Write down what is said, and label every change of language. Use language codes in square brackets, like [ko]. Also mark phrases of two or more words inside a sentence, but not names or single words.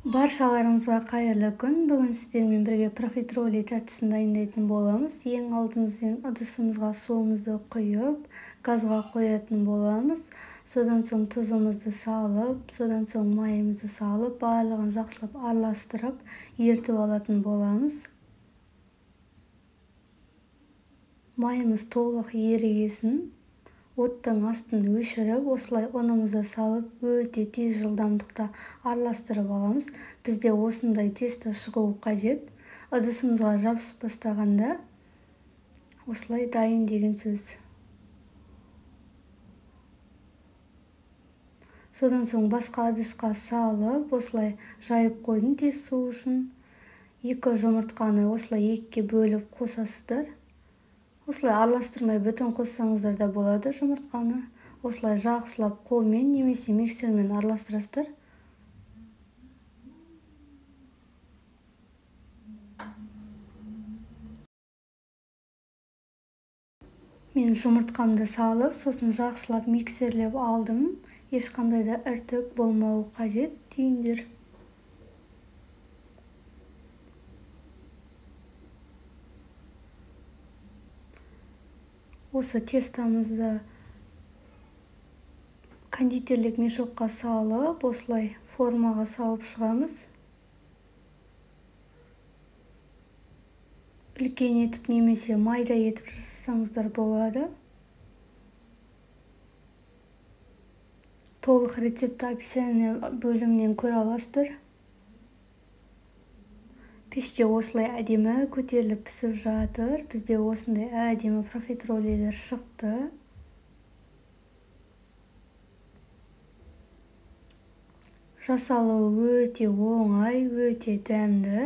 [ky] Баршаларыңызга кайырлы күн. Бүгүн сиздер менен бирге профитроли татысын дайындайтын боламыз. Эң алдыбыздан ыдысыбызга суубузду куюп, газга коятын боламыз. Содан соң тузубузду салып, содан соң майыбызды салып, баардыгын жакшылап аралаштырып, эритип алатын боламыз. Майыбыз толук эригесин оттун астын өчүрүп, осулай унубузду салып, өтө тез жылдамдыкта аралаштырып алабыз. Бизде осундай тесто чыгуу кажет. Ыдысыбызга жабышып баштаганда осулай дайын деген сөз. Содан соң башка ыдыска салып, осулай жайып койдум тез суушун. 2 жумуртканы осулай экиге бөлүп косасыздар. Осулай аралаштырмай бүтүн коссаңыздар да болот жумуртканы. Осулай жакшылап кол менен немесе миксер менен аралаштырасыздар. Мен жумурткамды салып, сосын жакшылап миксерлеп алдым. Эч кандай да ыртык болмогу кажет, түйүндүр. Осы тестомузду кондитерлик мешокко салып, осулай формага салып чыгабыз. Үлкен етип немесе майда етип жасасаңыздар болот. Толук рецептти описание бөлүмүнөн көрө аласыздар. [kk] Пеште осулай әдемі көтеріліп пісіп жатыр. Бізде осындай әдемі профитролилер шықты. Жасалуы өте оңай, өте дәмді.